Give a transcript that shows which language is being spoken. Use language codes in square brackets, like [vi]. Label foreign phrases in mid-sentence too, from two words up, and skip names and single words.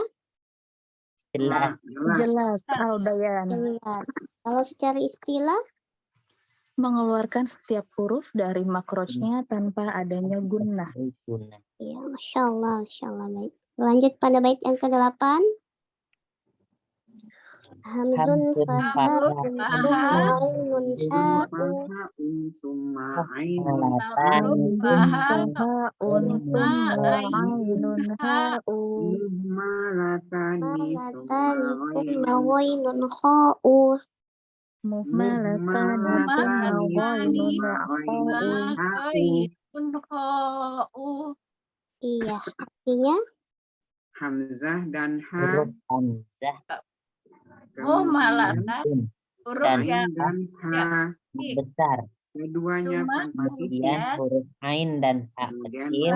[id] jelas Jelas al-bayan. Jelas. Kalau secara istilah? Mengeluarkan setiap huruf dari makrojnya tanpa adanya gunnah. guna. Ya, Masya Allah, baik. Lanjut pada bait yang ke-8. [ar] همزٌ فهاءٌ ثمّ عينٌ حاءُ summa همزٌ فهاءٌ ثمّ عينٌ حاءُ muhmalatani ملتان ثم وعين خاء. مهملتان ثم غين خاء. [id] Iya, artinya Hamzah dan ha Huruf hamzah Muhmalatan huruf dan yang dan ha besar. keduanya Cuma tanpa titik, Kemudian huruf ain dan ha kemudian kecil.